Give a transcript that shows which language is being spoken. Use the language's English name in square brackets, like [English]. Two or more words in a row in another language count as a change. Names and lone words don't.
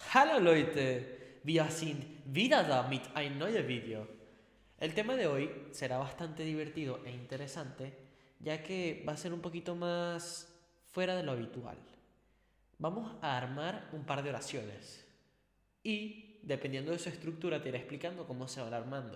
[German] Hallo Leute, wir sind wieder da mit ein neues Video. [Spanish] El tema de hoy será bastante divertido e interesante, ya que va a ser un poquito más fuera de lo habitual. Vamos a armar un par de oraciones y, dependiendo de su estructura, te iré explicando cómo se van armando.